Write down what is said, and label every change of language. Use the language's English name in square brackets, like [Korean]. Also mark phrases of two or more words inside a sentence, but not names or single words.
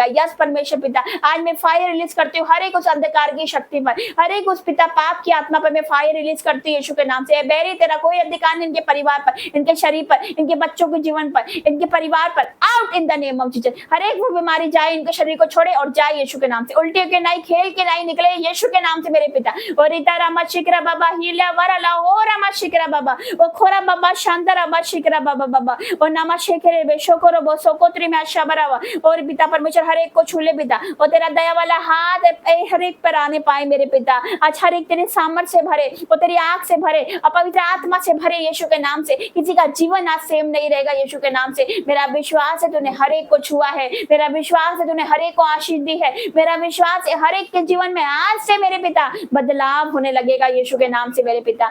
[Hindi] यस परमेश्वर पिता, आज मैं [English] fire release [Hindi] करती हूँ हर एक उस अंधकार की शक्ति पर, हर एक उस पिता पाप की आत्मा पर मैं [English] fire release [Hindi] करती हूँ यीशु के नाम से। बैरी तेरा कोई अधिकार नहीं इनके परिवार पर, इनके शरीर पर, इनके बच्चों के जीवन पर, इनके परिवार पर, [English] out in the name of Jesus. [Hindi] हर एक वो बीमारी जाए, इनके शरीर को छोड़े और जाए यीशु के नाम से। उल्टी के नाई, खेल के नाई निकले यीशु के नाम से मेरे पिता। और इता रामा शिकरा बाबा हीला वरला हो रामा शिकरा बाबा, ओ खोरा बाबा शांता रामा शिकरा बाबा बाबा, और नामा शेखरे बेशोकरो बो सोकोत्री में आशा बरावा। और पिता परमेश्वर हर एक को छू ले पिता, और तेरा दया वाला हाथ हर एक पर आने पाए मेरे पिता। आज हर एक तेरे सामर्थ से भरे, और तेरी आंख से भरे, और पवित्र आत्मा से भरे यीशु के नाम से। किसी का जीवन आज सेम नहीं रहेगा यीशु के नाम से। मेरा विश्वास है तूने हर एक को छुआ है, मेरा विश्वास है तूने हर एक को आशीष दी है, मेरा विश्वास है हर एक के जीवन में आज से मेरे पिता बदलाव होने लगेगा यीशु के नाम से मेरे पिता।